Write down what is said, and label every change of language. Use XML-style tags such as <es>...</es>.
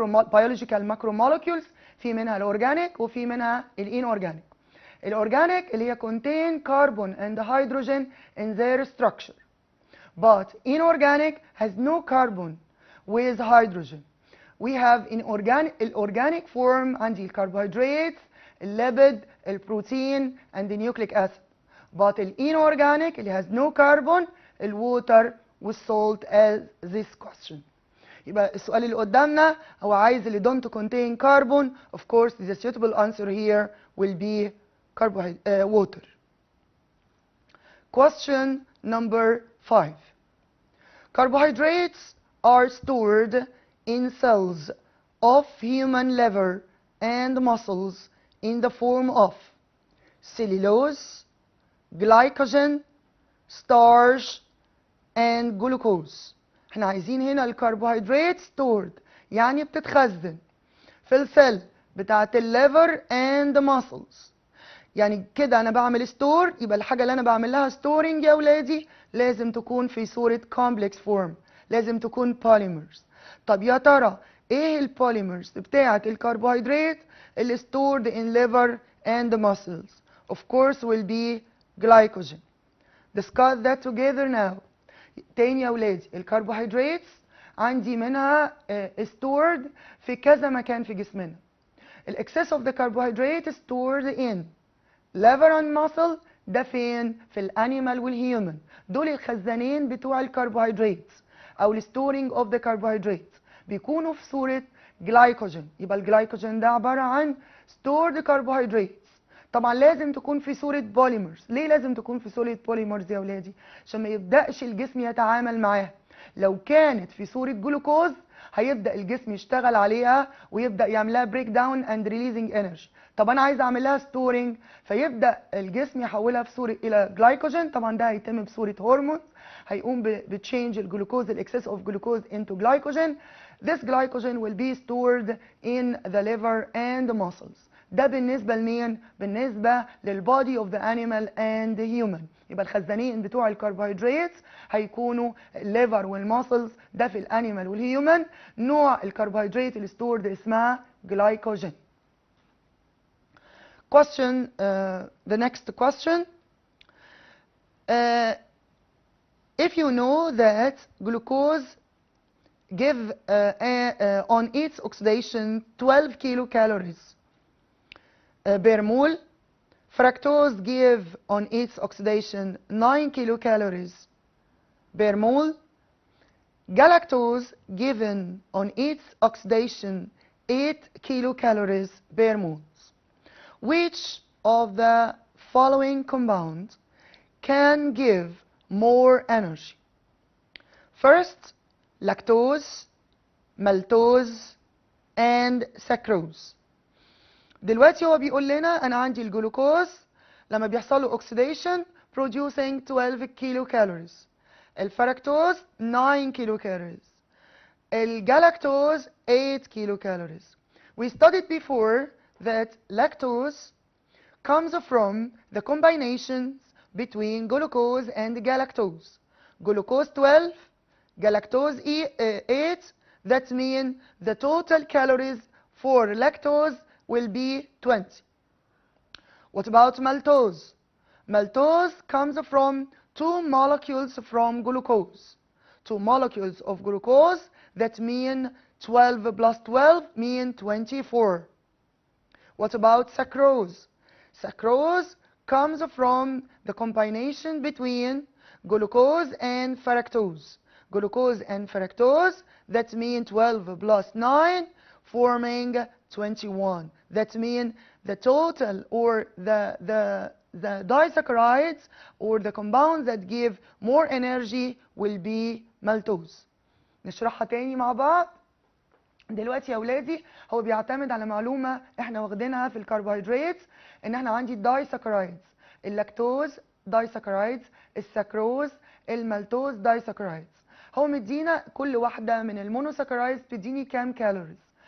<en>biological macro molecules</en> <ar>في منها الاورجانيك وفي منها الانورجانيك. الاورجانيك اللي هي</ar> <en>contain carbon and hydrogen in their structure, but inorganic has no carbon with hydrogen. We have in organic form</en> <ar>عندي الكربوهيدرات، الليبيد، البروتين</ar> <en>and the nucleic acid. But inorganic</en> <ar>اللي</ar> <en>has no carbon الwater والsalt as this question.</en> <ar>يبقى السؤال اللي قدامنا هو عايز اللي</ar> <en>don't contain carbon. Of course, the suitable answer here will be water. Question number 5. Carbohydrates are stored in cells of human liver and muscles in the form of cellulose, glycogen, starch, and glucose.</en> <ar>احنا عايزين هنا الكربوهيدرات stored يعني بتتخزن في السيل بتاعت الليفر</ar> <en>and muscles.</en> <ar>يعني كده انا بعمل ستور، يبقى الحاجه اللي انا بعمل لها ستورنج يا اولادي لازم تكون في صوره</ar> <en>complex form،</en> <ar>لازم تكون polymers. طب يا ترى ايه البوليمرز بتاعت الكربوهيدرات اللي</ar> <en>stored in liver and muscles؟ Of course will be glycogen. Discuss that together now.</en> <ar>تاني يا ولادي الكربوهيدرات عندي منها stored في كذا مكان في جسمنا.</ar> <en>excess of the carbohydrate stored in liver and muscle</en> <ar>ده فين؟ في الانيمال والهيومن. دول الخزانين بتوع الكربوهيدرات او الستورنج اوف ذا كربوهيدرات، بيكونوا في صوره جلايكوجين. يبقى الجلايكوجين ده عباره عن stored carbohydrates. طبعا لازم تكون في صوره بوليمرز. ليه لازم تكون في صوره بوليمرز يا ولادي؟ عشان ما يبداش الجسم يتعامل معاها. لو كانت في صوره جلوكوز هيبدا الجسم يشتغل عليها ويبدا يعملها بريك داون اند ريليزنج انرجي. طب انا عايز اعمل لها ستورنج، فيبدا الجسم يحولها في صوره الى جلايكوجين. طبعا ده هيتم بصوره هرمون، هيقوم بتشينج الجلوكوز الاكسس اوف جلوكوز</ar> <en>into glycogen. This glycogen will be stored in the liver and the muscles.</en> <ar>ده بالنسبه لمين؟ بالنسبه للبودي اوف ذا</ar> <en>animal and the human.</en> <ar>يبقى الخزانين بتوع الكربوهيدرات هيكونوا الليفر والماسلز، ده في الانيمال والهيومن. نوع الكربوهيدرات اللي ستورد اسمها جلايكوجين.</ar> <en>Question, the next question. If you know that glucose give on its oxidation 12 kilocalories per mole, fructose give on its oxidation 9 kilocalories per mole, galactose given on its oxidation 8 kilocalories per mole. Which of the following compounds can give more energy? First, lactose, maltose and sucrose.</en> <ar>دلوقتي هو بيقول لنا انا عندي الجلوكوز لما بيحصل له اوكسيديشن</ar> <en>producing</en> <ar>12 كيلو كالوريز، الفركتوز 9 كيلو كالوريز، الجلاكتوز 8 كيلو كالوريز.</ar> <en>We studied before that lactose comes from the combinations between glucose and galactose. Glucose 12, galactose 8. That means the total calories for lactose will be 20. What about maltose? Maltose comes from 2 molecules from glucose. 2 molecules of glucose, that mean 12 plus 12 mean 24. What about sucrose? Sucrose comes from the combination between glucose and fructose. Glucose and fructose, that means 12 plus 9 forming 21. That means the total or the disaccharides or the compounds that give more energy will be maltose.</en> <ar>نشرحها تاني مع بعض. دلوقتي يا اولادي هو بيعتمد على معلومه احنا واخدينها في الكربوهيدرات، ان احنا عندي الدايساكرايدز، اللاكتوز دايساكرايدز، السكروز، المالتوز دايساكرايدز. هو مدينا كل واحده من المونوساكرايدز بتديني كام كالوريز.</ar>